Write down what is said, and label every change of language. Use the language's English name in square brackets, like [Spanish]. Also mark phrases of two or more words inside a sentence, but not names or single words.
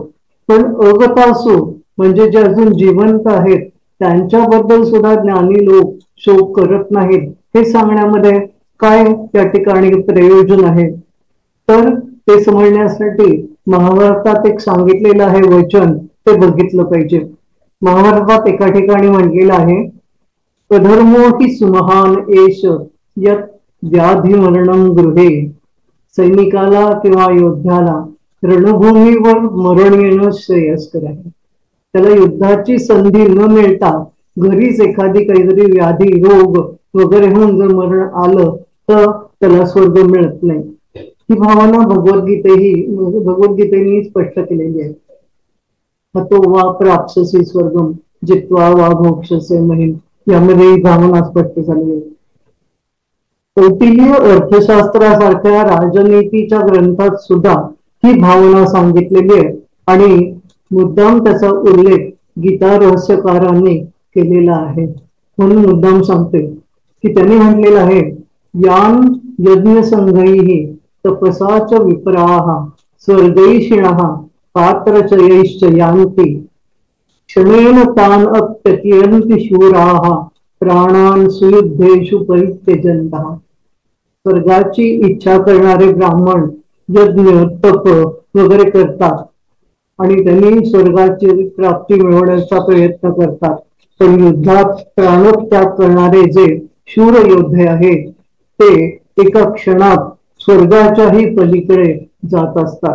[Marathi] पण अगतासू म्हणजे जे अजून जिवंत आहेत त्यांच्याबद्दल सुद्धा ज्ञानी लोक शोक करत नाहीत हे सांगण्यामध्ये काय त्या ठिकाणी प्रयोजन आहे? तर ते समजण्यासाठी महाभारतात एक सांगितलेलं आहे वचन, ते बघितलं पाहिजे. महाभारतात एका ठिकाणी म्हटलेलं आहे, [Sanskrit] अधर्मो हि सुमहान एष यत व्याधी मरणं गृहे. [Marathi] सैनिकाला किंवा योद्ध्याला रणभूमीवर मरण येणं श्रेयस्कर आहे. त्याला युद्धाची संधी न मिळता घरीच एखादी काहीतरी व्याधी रोग वगैरे होऊन जर मरण आलं तर त्याला स्वर्ग मिळत नाही. ही भावना भगवद्गीतेने स्पष्ट केलेली आहे. [Sanskrit] हतो वा प्राप्स्यसि स्वर्गम जित्वा वा भोक्ष्यसे महिम, [Marathi] यामध्ये ही भावना स्पष्ट झाली आहे. कौटिल्य अर्थशास्त्रासारख्या राजनीतीच्या ग्रंथात सुद्धा ही भावना सांगितलेली आहे, आणि मुद्दाम त्याचा उल्लेख गीता रहस्यकारांनी केलेला आहे. म्हणून मुद्दाम सांगते की त्यांनी म्हटलेलं आहे, [Sanskrit] यान यज्ञ संघैहि तपसाच विप्राः स्वर्गैषिणः पात्रचयैश्च यान्ति क्षणेन तान अप्यत्यन्ति शूराः प्राणान सुयुद्धेषु परित्यजन्तः. [Marathi] स्वर्गाची इच्छा करणारे ब्राह्मण यज्ञ तप वगैरे करतात आणि त्यांनी स्वर्गाची प्राप्ती मिळवण्याचा प्रयत्न करतात. पण युद्धात प्राणत्याग करणारे जे शूर योद्धे आहेत ते एका क्षणात स्वर्गाच्याही पलीकडे जात असतात.